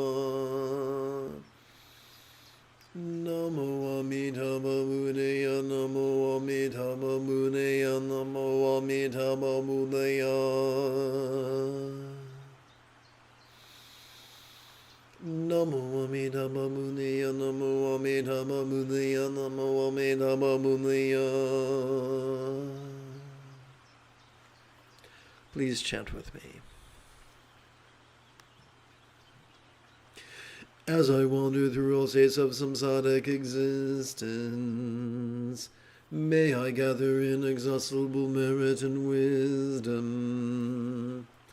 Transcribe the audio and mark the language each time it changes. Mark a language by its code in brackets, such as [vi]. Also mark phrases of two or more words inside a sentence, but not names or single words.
[sa] Namo Amitabha Buddhaya, Namo Amitabha Buddhaya, Namo Amitabha Buddhaya. Namo Amitabha Buddhaya, Namo Amitabha Buddhaya, Namo Amitabha Buddhaya. [en] Please chant with me. As I wander through all states of samsaric existence, may I gather inexhaustible merit and wisdom.